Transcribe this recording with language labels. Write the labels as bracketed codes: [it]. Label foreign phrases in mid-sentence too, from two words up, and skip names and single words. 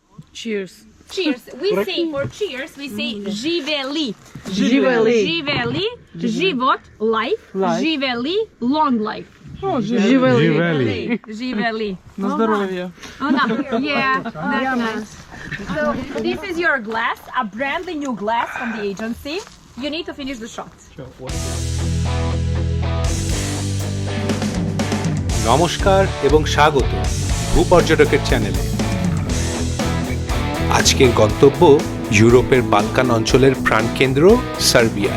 [en] Cheers. Cheers. We say for cheers, we say Živeli. Živeli. [sr] Živeli. Život, [en] life. Živeli, long life. Živeli. Živeli. [uk] Na zdоров'я. [en] Oh, no. Yeah, that's nice. So this is your glass, a brandly new glass from the agency. You need to finish the shot. [bn] নমস্কার এবং স্বাগত ভূপর্যটকের চ্যানেলে। আজকের গন্তব্য ইউরোপের বালকান অঞ্চলের প্রাণকেন্দ্র সার্বিয়া।